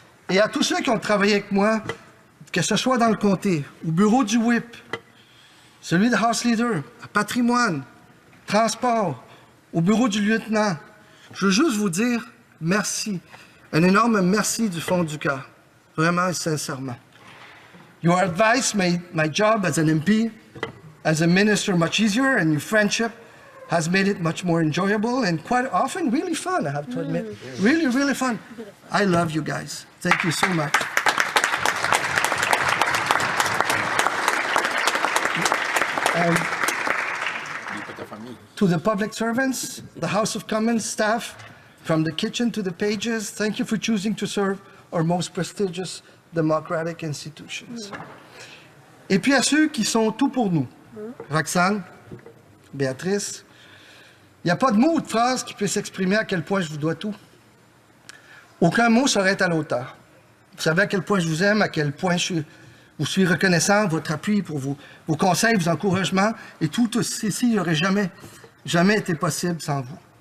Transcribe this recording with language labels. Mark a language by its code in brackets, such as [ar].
[fr] Et à tous ceux qui ont travaillé avec moi, que ce soit dans le comté, au bureau du WHIP, celui de House Leader, à Patrimoine, Transport, au bureau du lieutenant, je veux juste vous dire merci. Un énorme merci du fond du cœur. Vraiment et sincèrement. [en] Your advice made my job as an MP, as a minister, much easier, and your friendship has made it much more enjoyable and quite often really fun, I have to admit. Really, really fun. I love you guys. Thank you so much. And to the public servants, the House of Commons staff, from the kitchen to the pages, thank you for choosing to serve our most prestigious democratic institutions. [fr] Et puis à ceux qui sont tout pour nous, Roxane, Béatrice, il n'y a pas de mot ou de phrase qui puisse exprimer à quel point je vous dois tout. Aucun mot saurait être à l'auteur. Vous savez à quel point je vous aime, à quel point je suis reconnaissant de votre appui pour vos conseils, vos encouragements, et tout ceci n'aurait jamais été possible sans vous.